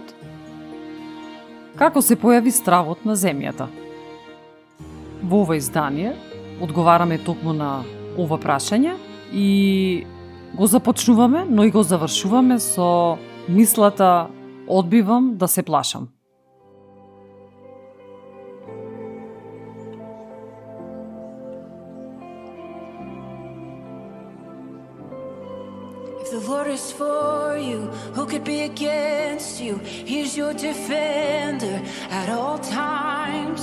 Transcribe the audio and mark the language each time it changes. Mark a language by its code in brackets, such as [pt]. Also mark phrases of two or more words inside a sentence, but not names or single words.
[mk] Како се појави стравот на земјата? Во ова издание одговараме токму на ова прашање и го започнуваме, но и го завршуваме со мислата одбивам да се плашам. [en] If the Lord is for you, who could be against you? He's your defender at all times.